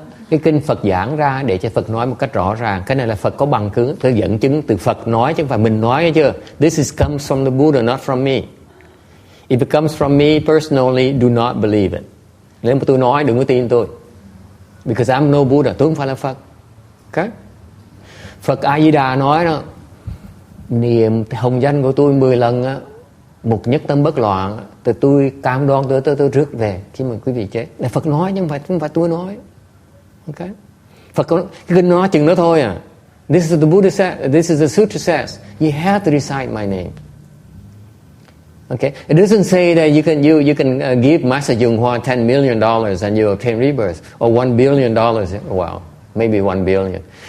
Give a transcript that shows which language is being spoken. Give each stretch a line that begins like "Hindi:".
Vietnamese: Cái kinh Phật giảng ra để cho Phật nói một cách rõ ràng. Cái này là Phật có bằng chứng, tôi dẫn chứng từ Phật nói chứ không phải mình nói, nghe chưa?
English: This comes from the Buddha, not from me. If it comes from me personally, do not believe it.
Vietnamese: Nếu mà tôi nói đừng có tin tôi.
English: Because I'm no Buddha,
Vietnamese: tôi không phải là Phật. Okay? Phật A Di Đà nói đó, niệm hồng danh của tôi 10 lần á, một nhất tâm bất loạn, từ tôi cam đoan tôi rước về khi mà quý vị chết. Là Phật nói chứ không phải tôi nói. Okay? Phật có cái kinh nói chừng đó thôi à.
English: This is the Buddha says, this is the sutra says, you have to recite my name. Okay, it doesn't say that you can give Master Yung Hua $10 million and you obtain rebirth, or $1 billion. Wow, maybe 1 billion.